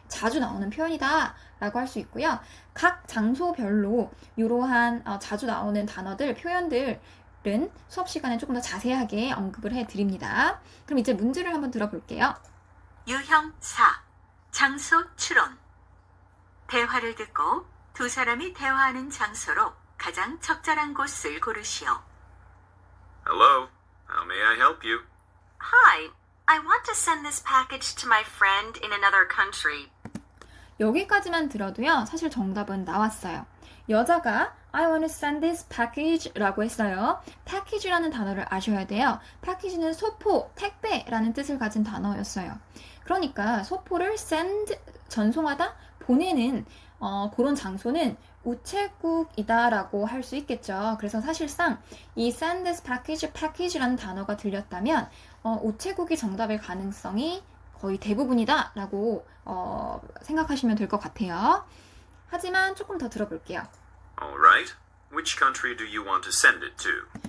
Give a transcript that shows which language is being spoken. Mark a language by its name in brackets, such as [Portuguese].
[Korean] 자주 나오는 표현이다 라고 할 수 있고요. 각 장소별로 이러한 자주 나오는 단어들, 표현들은 수업 시간에 조금 더 자세하게 언급을 해드립니다. 그럼 이제 문제를 한번 들어볼게요. 유형 4. 장소 추론. 대화를 듣고 두 사람이 대화하는 장소로 가장 적절한 곳을 고르시오. [English] Hello, how may I help you? Hi, I want to send this package to my friend in another country. [Korean] 여기까지만 들어도요, 사실 정답은 나왔어요. 여자가 [English] I want to send this package [Korean] 라고 했어요. package라는 단어를 아셔야 돼요. package는 소포, 택배라는 뜻을 가진 단어였어요. 그러니까 소포를 send, 전송하다, 보내는 그런 장소는 우체국이다 라고 할 수 있겠죠. 그래서 사실상 이 [English] send this package, [Korean] package라는 단어가 들렸다면 우체국이 정답일 가능성이 거의 대부분이다 라고 생각하시면 될 것 같아요. 하지만 조금 더 들어볼게요. [English] Alright, which country do you want to send it to?